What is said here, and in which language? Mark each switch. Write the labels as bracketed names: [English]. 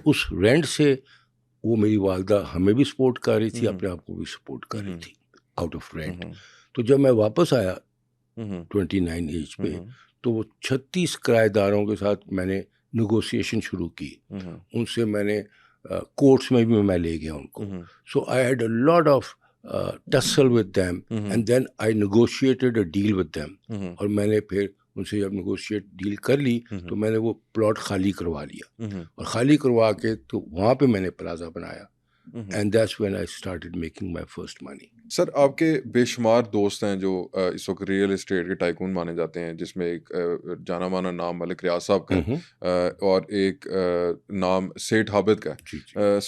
[Urdu] اس rent سے وہ میری والدہ ہمیں بھی سپورٹ کر رہی تھی, اپنے آپ کو بھی سپورٹ کر رہی تھی [English] Out of rent. [Urdu] تو جب میں واپس آیا 29 ایج پہ, تو وہ 36 کرایہ داروں کے ساتھ میں نے نیگوسیشن شروع کی. ان سے میں نے کورٹس میں بھی میں لے گیا ان کو. [English] So I had a lot of tussle with them, and then I negotiated a deal with them. [Urdu] اور میں نے پھر ان سے جب نیگوشیٹ ڈیل کر لی, تو میں نے وہ پلاٹ خالی کروا لیا, اور خالی کروا کے تو وہاں پہ میں نے پلازا بنایا, [English] and that's when I started making my first money. [Urdu] سر, آپ کے بے شمار دوست ہیں جو اس وقت ریئل اسٹیٹ کے ٹائکون مانے جاتے ہیں, جس میں ایک جانا مانا نام ملک ریاض صاحب کا ہے, اور ایک نام سیٹھ عابد کا ہے.